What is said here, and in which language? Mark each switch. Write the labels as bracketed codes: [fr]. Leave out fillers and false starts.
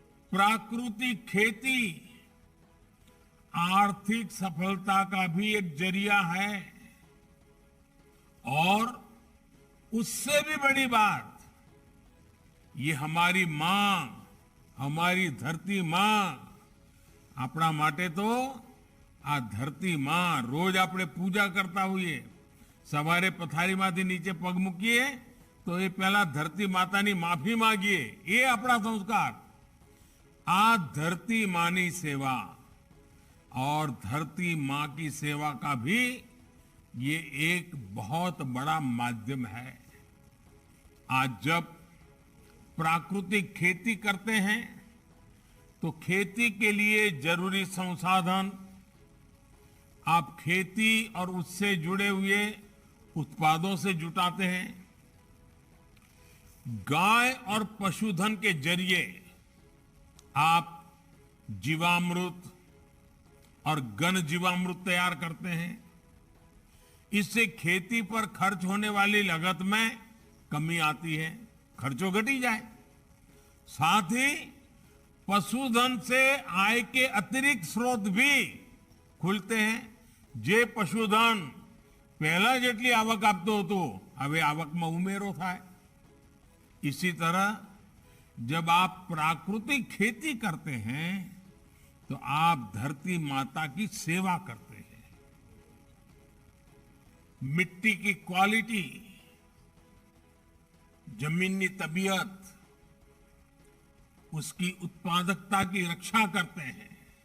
[hi] प्राकृतिक खेती आर्थिक सफलता का भी एक जरिया है और उससे भी बड़ी बात, ये हमारी मां [gu] અમારી ધરતી માં આપણા માટે તો આ ધરતી માં રોજ આપણે પૂજા કરતા હોઈએ. સવારે પથારીમાંથી નીચે પગ મૂકીએ તો એ પહેલા ધરતી માતાની માફી માંગીએ. એ આપણા સંસ્કાર. [hi] आ धरती माँ सेवा और धरती माँ की सेवा का भी ये एक बहुत बड़ा माध्यम है. आज जब प्राकृतिक खेती करते हैं तो खेती के लिए जरूरी संसाधन आप खेती और उससे जुड़े हुए उत्पादों से जुटाते हैं. गाय और पशुधन के जरिए आप जीवामृत और घन जीवामृत तैयार करते हैं. इससे खेती पर खर्च होने वाली लागत में कमी आती है, खर्चों घटी जाए. साथ ही पशुधन से आय के अतिरिक्त स्रोत भी खुलते हैं. [gu] जे पशुधन पहला જેટલી આવક આપતો હતો હવે આવકમાં ઉમેરો થાય. [hi] इसी तरह जब आप प्राकृतिक खेती करते हैं तो आप धरती माता की सेवा करते हैं. मिट्टी की क्वालिटी, जमीनी तबीयत, उसकी उत्पादकता की रक्षा करते हैं.